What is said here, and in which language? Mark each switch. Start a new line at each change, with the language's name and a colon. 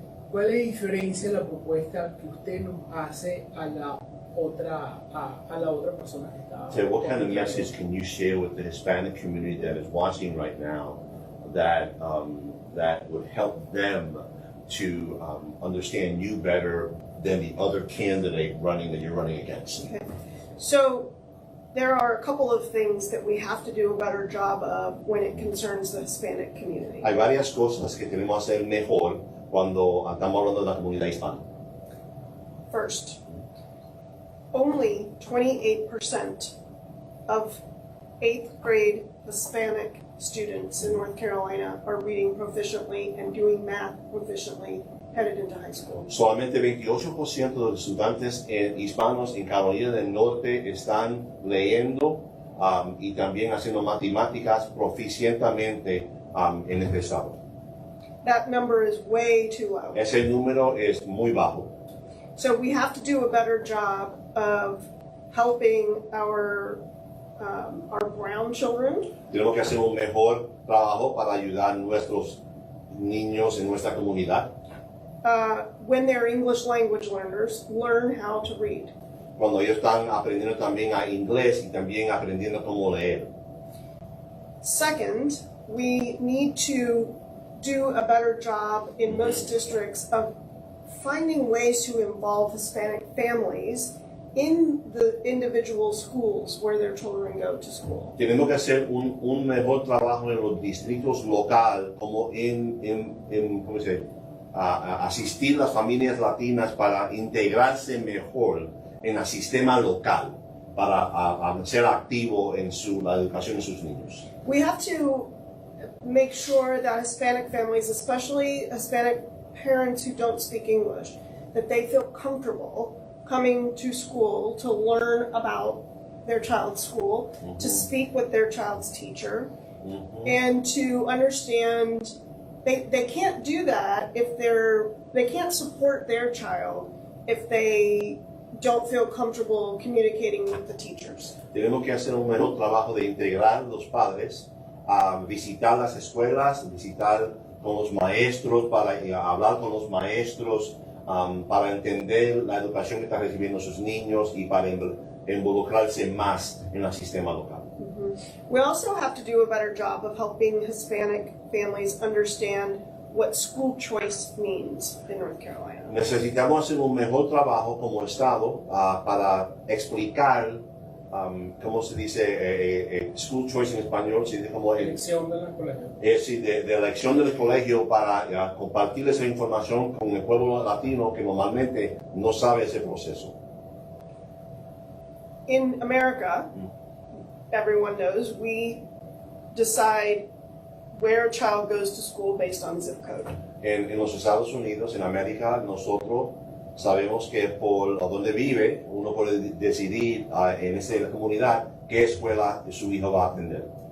Spanish: ¿Cuál es la diferencia en la propuesta que usted nos hace a la otra persona que está?
English: So what kind of message can you share with the Hispanic community that is watching right now that would help them to understand you better than the other candidate that you're running against? Okay. So there are a couple of things that we have to do a better job of when it concerns the Hispanic community.
Spanish: Hay varias cosas que tenemos que hacer mejor cuando estamos hablando de la comunidad hispana.
English: First, only 28% of 8th grade Hispanic students in North Carolina are reading proficiently and doing math proficiently headed into high school.
Spanish: Solamente 28% de los estudiantes hispanos en Carolina del Norte están leyendo y también haciendo matemáticas proficientemente en este estado.
English: That number is way too low.
Spanish: Ese número es muy bajo.
English: So we have to do a better job of helping our brown children.
Spanish: Tenemos que hacer un mejor trabajo para ayudar a nuestros niños en nuestra comunidad.
English: When they're English language learners, learn how to read.
Spanish: Cuando ellos están aprendiendo también a inglés y también aprendiendo cómo leer.
English: Second, we need to do a better job in most districts of finding ways to involve Hispanic families in the individual schools where their children go to school.
Spanish: Tenemos que hacer un mejor trabajo en los distritos locales, como ¿cómo se dice? Asistir a las familias latinas para integrarse mejor en el sistema local, para ser activo en la educación de sus niños.
English: We have to make sure that Hispanic families, especially Hispanic parents who don't speak English, that they feel comfortable coming to school to learn about their child's school, to speak with their child's teacher, and to understand they can't do that if they can't support their child if they don't feel comfortable communicating with the teachers.
Spanish: Tenemos que hacer un mejor trabajo de integrar los padres, visitar las escuelas, visitar con los maestros, para hablar con los maestros, para entender la educación que están recibiendo sus niños y para involucrarse más en el sistema local.
English: We also have to do a better job of helping Hispanic families understand what school choice means in North Carolina.
Spanish: Necesitamos hacer un mejor trabajo como Estado para explicar, ¿cómo se dice? School choice en español, ¿sí? Como Elección de los colegios. de elección del colegio, para compartir esa información con el pueblo latino que normalmente no sabe ese proceso.
English: In America, everyone knows, we decide where a child goes to school based on zip code.
Spanish: En los Estados Unidos, en América, nosotros sabemos que por donde vive, uno puede decidir en esa comunidad qué escuela su hijo va a atender.